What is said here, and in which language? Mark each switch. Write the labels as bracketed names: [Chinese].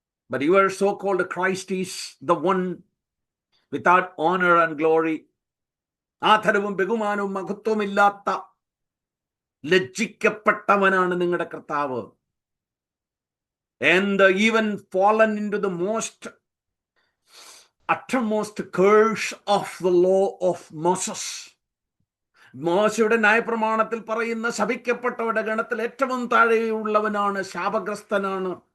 [English] But your so-called Christ is the one without honor and glory. [Malayalam] ആദരവും ബഹുമാനവും മഹത്വമില്ലാത്ത ലജ്ജിക്കപ്പെട്ടവനാണ് നിങ്ങളുടെ കർത്താവ്. [English] And even fallen into the uttermost curse of the law of Moses. [Malayalam] മോശയുടെ ന്യായപ്രമാണത്തിൽ പറയുന്ന ശപിക്കപ്പെട്ടവരുടെ ഗണത്തിൽ ഏറ്റവും താഴെയുള്ളവനാണ്, ശാപഗ്രസ്തനാണ്.